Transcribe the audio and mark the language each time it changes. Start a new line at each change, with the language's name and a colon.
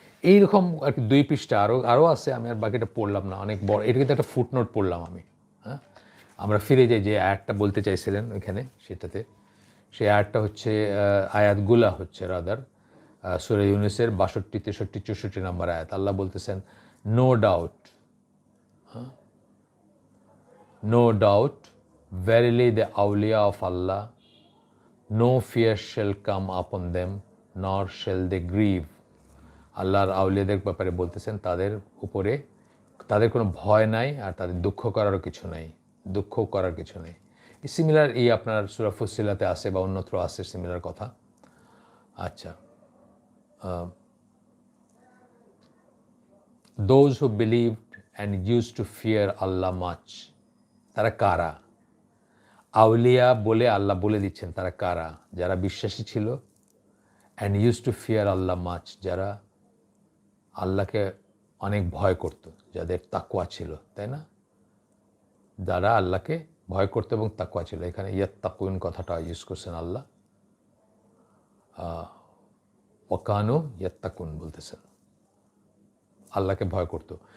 Bangla: এইরকম আর কি 2 পৃষ্ঠা আরও আছে, আমি আর বাকিটা পড়লাম না, অনেক বড়। এটা কিন্তু একটা ফুটনোট পড়লাম আমি। হ্যাঁ, আমরা ফিরে যাই যে আয়াতটা বলতে চাইছিলেন ওইখানে, সেটাতে। সেই আয়াতটা হচ্ছে, আয়াতগুলা হচ্ছে রাদার সূরা ইউনূসের 62, 63, 64 নম্বর আয়াত। আল্লাহ বলতেছেন,
English: No doubt, no doubt, verily the awliya of Allah, no fear shall come upon them, nor shall they grieve.
Bangla: আল্লাহর আউলিয়াদের ব্যাপারে বলতেছেন, তাদের উপরে তাদের কোনো ভয় নাই, আর তাদের দুঃখ করারও কিছু নাই, দুঃখ করার কিছু নেই। সিমিলার আপনার সূরা ফুসসিলাতে আছে বা অন্যত্র আছে সিমিলার কথা।
English: আচ্ছা, those who believed and used to fear Allah much,
Bangla: তারা কারা? আউলিয়া বলে আল্লাহ বলে দিচ্ছেন তারা কারা, যারা বিশ্বাসী ছিল,
English: and use to fear Allah much,
Bangla: যারা আল্লাহকে অনেক ভয় করত, যাদের তাকওয়া ছিল, তাই না? যারা আল্লাহকে ভয় করতো এবং তাকওয়া ছিল। এখানে ইয়াত্তাকুন কথাটা ইউজ করছেন আল্লাহ, ওয়াকানু ইয়াত্তাকুন বলতেছেন, আল্লাহকে ভয় করতো।